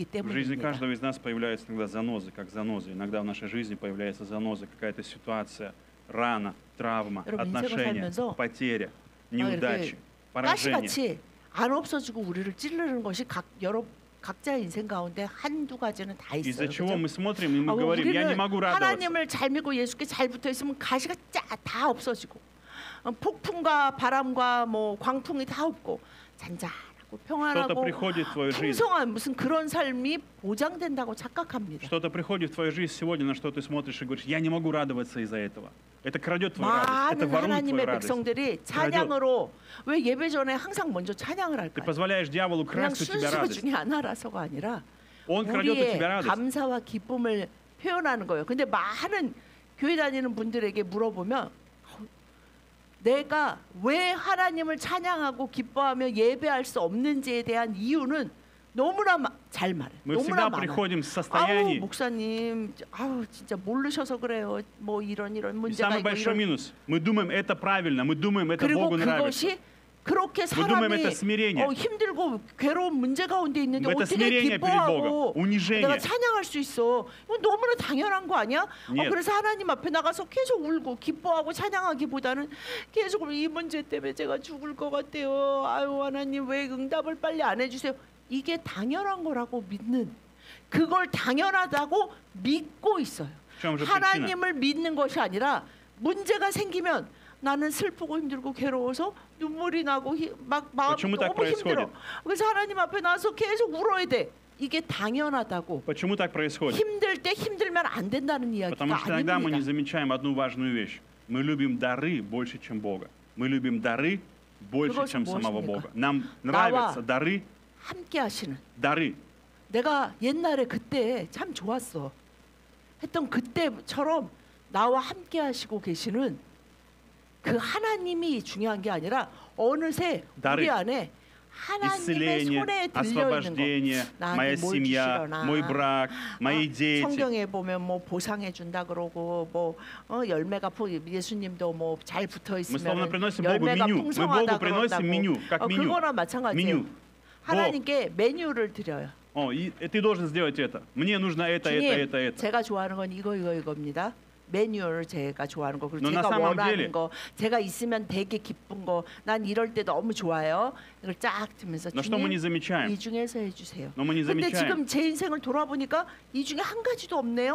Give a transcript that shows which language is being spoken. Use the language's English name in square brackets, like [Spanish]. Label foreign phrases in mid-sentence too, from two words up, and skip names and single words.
[Russian] В жизни [Korean] 때문입니다. [Russian] каждого из нас появляются иногда занозы, как занозы. Иногда в нашей жизни появляется заноза, какая-то ситуация, рана, травма, [Korean] 여러분, 인생을 [Russian] отношения, [Korean] 살면서 [Russian] потеря, неудачи, поражение. [Korean] 가시같이 안 없어지고 우리를 찌르는 것이 각자의 인생 가운데 한두 가지는 다 [Russian] Из-за [Korean] 있어요. [Russian] чего [Korean] 그죠? [Russian] мы смотрим и мы говорим, я не [Korean] 우리는 [Russian] могу радоваться. [Korean] 하나님을 잘 믿고 예수께 잘 붙어 있으면 가시가 다 없어지고 폭풍과 바람과 뭐 광풍이 다 없고 잔잔하고 [Russian] Что-то [Korean] 평안하고 [Russian] приходит в твою жизнь. [Korean] 풍성한 무슨 그런 삶이 보장된다고 착각합니다. [Russian] Что-то приходит в твою жизнь сегодня, на что ты смотришь и говоришь, я не могу радоваться из-за этого. Это крадет твою радость, это [Korean] 많은 [Russian] ворует твою [Korean] 하나님의 [Russian] радость. [Korean] 백성들이 찬양으로 왜 예배 전에 항상 먼저 찬양을 [Russian] Ты [Korean] 할까요? [Russian] позволяешь дьяволу [Korean] 그냥 [Russian] красть у тебя [Korean] 순서 [Russian] радость. [Korean] 중에 하나라서가 아니라 [Russian] Он крадет у [Korean] 우리의 [Russian] тебя радость. [Korean] 감사와 기쁨을 표현하는 거예요. 근데 많은 교회 다니는 분들에게 물어보면 내가 왜 하나님을 찬양하고 기뻐하며 예배할 수 없는지에 대한 이유는 너무나 잘 말해. [Russian] Мы [Korean] 너무나 [Russian] всегда [Korean] 많아. [Russian] приходим в [Korean] 아우 [Russian] состоянии. [Korean] 목사님, 진짜 모르셔서 그래요. 뭐 이런 [Russian] И [Korean] 문제가 [Russian] самый [Korean] 있고 [Russian] большой [Korean] 이런. [Russian] минус. Мы думаем, это правильно, мы думаем, это [Korean] 그리고 [Russian] Богу нравится. [Korean] 그것이 그렇게 [Russian] Мы думаем, [Korean] 사람이 [Russian] это смирение. [Korean] 힘들고 괴로운 문제 가운데 있는데 [Russian] Это [Korean] 어떻게 [Russian] смирение перед [Korean] 기뻐하고 [Russian] Богом, унижение. [Korean] 내가 찬양할 수 있어? 이건 너무나 당연한 거 아니야? [Russian] Нет. [Korean] 그래서 하나님 앞에 나가서 계속 울고 기뻐하고 찬양하기보다는 계속 이 문제 때문에 제가 죽을 것 같아요. 아유 하나님 왜 응답을 빨리 안 해주세요? 이게 당연한 거라고 믿는 그걸 당연하다고 믿고 있어요. [Russian] В чем же причина? [Korean] 하나님을 믿는 것이 아니라 문제가 생기면 나는 슬프고 힘들고 괴로워서 눈물이 나고 막 마음이 [Russian] Почему так [Korean] 너무 힘들어. [Russian] происходит? [Korean] 그래서 하나님 앞에 나서 계속 울어야 돼. 이게 당연하다고. [Russian] Почему так происходит? [Korean] 힘들 때 힘들면 안 된다는 [Russian] Потому [Korean] 이야기가 [Russian] что иногда мы не [Korean] 아닙니다. [Russian] замечаем одну важную вещь. Мы любим дары больше, чем Бога. Мы любим дары больше, [Korean] 그것은 [Russian] чем самого [Korean] 무엇입니까? [Russian] Бога. Нам нравятся дары, [Korean] 함께 하시는. [Russian] дары. [Korean] 내가 옛날에 그때 참 좋았어. 했던 그때처럼 나와 함께 하시고 계시는 그 하나님이 중요한 게 아니라 어느새 다른 우리 안에 하나님의 [Russian] исцеление, [Korean] 손에 들려 있는 거. [Russian] освобождение, [Korean] 나한테 [Russian] моя [Korean] 뭘 [Russian] семья, [Korean] 주시려나. [Russian] мой брак, мои дети. [Korean] 성경에 보면 뭐 보상해 준다 그러고 뭐 열매가 예수님도 뭐 잘 붙어 [Russian] Мы [Korean] 있으면 [Russian] словно приносим Богу [Korean] 열매가 [Russian] меню. Мы [Korean] 풍성하다 [Russian] Богу приносим [Korean] 그런다고. [Russian] меню, как меню. [Korean] 그거나 마찬가지예요. [Russian] меню. [Korean] 하나님께 메뉴를 드려요. [Russian] И ты должен сделать это. Мне нужно это, [Korean] 주님, [Russian] это. [Korean] 제가 좋아하는 건 이거입니다. 메뉴를 제가 좋아하는 거 그리고 너 제가 [Russian] 나 самом [Korean] 원하는 [Russian] деле- [Korean] 거 제가 있으면 되게 기쁜 거 난 이럴 때 너무 좋아요. 이걸 쫙 들면서 [Russian] Но что мы не [Korean] 주님 [Russian] замечаем? [Korean] 이 중에서 해주세요. [Russian] Но мы не [Korean] 근데 [Russian] замечаем. [Korean] 지금 제 인생을 돌아보니까 이 중에 한 가지도 없네요.